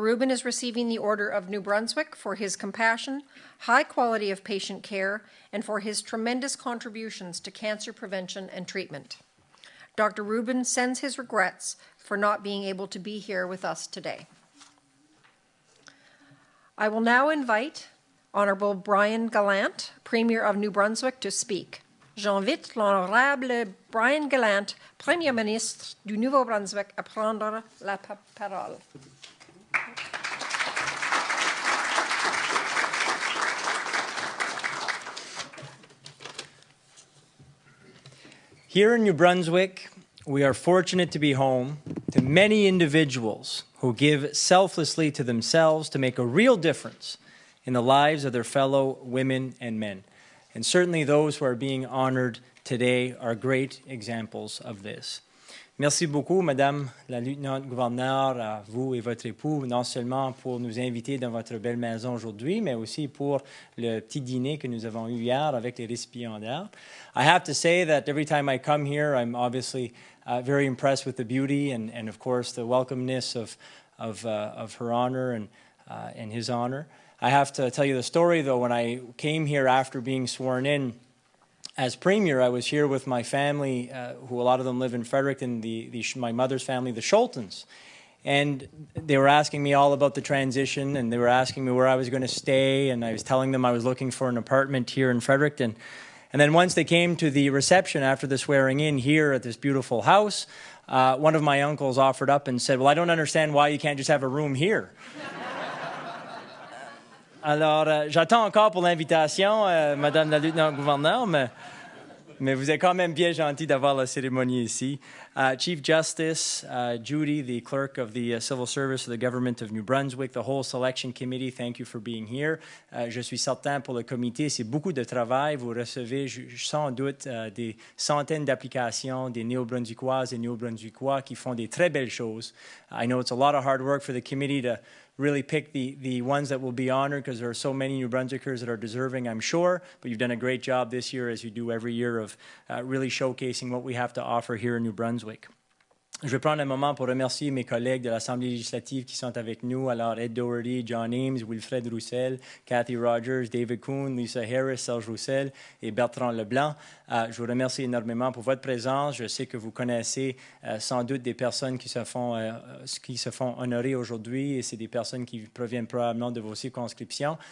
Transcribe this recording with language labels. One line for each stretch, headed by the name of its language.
English: Rubin is receiving the Order of New Brunswick for his compassion, high quality of patient care, and for his tremendous contributions to cancer prevention and treatment. Dr. Rubin sends his regrets for not being able to be here with us today. I will now invite Honourable Brian Gallant, Premier of New Brunswick, to speak.
French: J'invite l'Honorable Brian Gallant, Premier ministre du Nouveau-Brunswick, à prendre la parole.
English: Here in New Brunswick, we are fortunate to be home to many individuals who give selflessly to themselves to make a real difference in the lives of their fellow women and men. And certainly those who are being honored today are great examples of this.
French: Merci beaucoup, Madame la Lieutenant-Gouverneure, à vous et votre époux, non seulement pour nous inviter dans votre belle maison aujourd'hui, mais aussi pour le petit dîner que nous avons eu hier avec les récipiendaires.
English: I have to say that every time I come here, I'm obviously very impressed with the beauty and of course, the welcomeness of of her honor and his honor. I have to tell you the story, though. When I came here after being sworn in as Premier, I was here with my family, who a lot of them live in Fredericton, my mother's family, the Schultons. And they were asking me all about the transition, and they were asking me where I was going to stay, and I was telling them I was looking for an apartment here in Fredericton. And then once they came to the reception after the swearing in here at this beautiful house, one of my uncles offered up and said, well, I don't understand why you can't just have a room here.
French: Alors, j'attends encore pour l'invitation, Madame la lieutenant-gouverneur, mais vous êtes quand même bien gentil d'avoir la cérémonie ici.
English: Chief Justice Judy, the clerk of the Civil Service of the Government of New Brunswick, the whole selection committee, thank you for being here.
French: Je suis certain pour le comité, c'est beaucoup de travail. Vous recevez sans doute des centaines d'applications des Néo-Brunswickoises et Néo-Brunswickois qui font des très belles choses.
English: I know it's a lot of hard work for the committee to really pick the ones that will be honored, because there are so many New Brunswickers that are deserving, I'm sure. But you've done a great job this year, as you do every year, of really showcasing what we have to offer here in New Brunswick.
French: Je vais prendre un moment pour remercier mes collègues de l'Assemblée législative qui sont avec nous. Alors, Ed Doherty, John Ames, Wilfred Roussel, Cathy Rogers, David Kuhn, Lisa Harris, Serge Roussel et Bertrand Leblanc. Je vous remercie énormément pour votre présence. Je sais que vous connaissez sans doute des personnes qui se font honorer aujourd'hui, et c'est des personnes qui proviennent probablement de vos circonscriptions.